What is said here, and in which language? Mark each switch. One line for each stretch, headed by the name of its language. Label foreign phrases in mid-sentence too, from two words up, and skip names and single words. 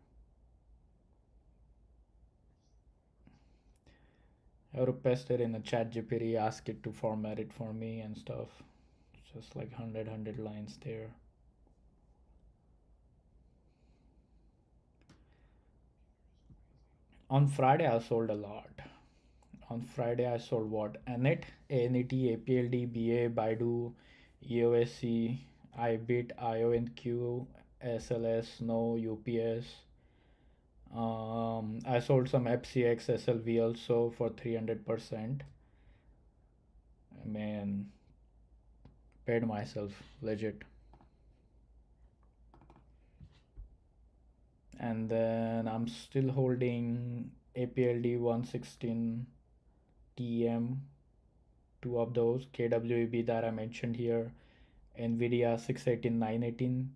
English: I have to paste it in a chat GPT, ask it to format it for me and stuff. Just like 100 lines there. On Friday I sold a lot. On Friday I sold what? ANET, ANET, APLD, BA, Baidu, EOSC, IBIT, IONQ, SLS, No, UPS. I sold some FCX SLV also for 300%. Man, paid myself legit. And then I'm still holding APLD 116 TM, two of those, KWEB that I mentioned here, NVIDIA 618 918.